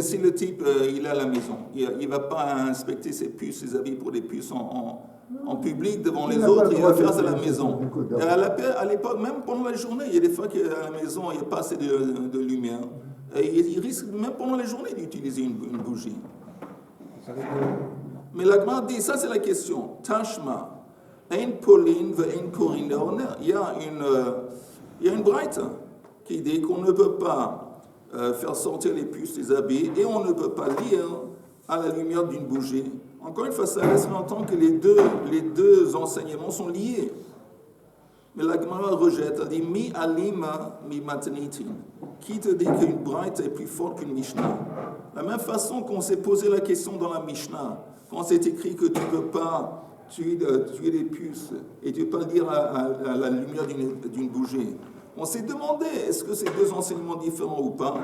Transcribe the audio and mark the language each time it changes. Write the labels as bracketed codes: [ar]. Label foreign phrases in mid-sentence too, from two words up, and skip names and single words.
[fr] mais si le type, il est à la maison, il ne va pas inspecter ses puces, ses habits pour des puces en public devant les autres, il va faire ça à la maison. Et à l'époque, même pendant la journée, il y a des fois qu'à la maison, il n'y a pas assez de lumière. Et il risque même pendant la journée d'utiliser une bougie. Mais la Gemara dit, ça c'est la question. [he] תא שמע, אין פולין ואין קורין לאור הנר. [fr] Il y a une braïta qui dit qu'on ne peut pas faire sortir les puces des habits et on ne peut pas lire à la lumière d'une bougie. Encore une fois, ça laisse entendre que les deux enseignements sont liés. Mais la Gemara rejette, elle dit [arc] מי אלימא ממתניתין. [fr] Qui te dit qu'une braïta est plus forte qu'une Mishnah? La même façon qu'on s'est posé la question dans la Mishnah, quand c'est écrit que tu ne peux pas tuer des puces et tu ne peux pas lire à la lumière d'une bougie. On s'est demandé, est-ce que c'est deux enseignements différents ou pas?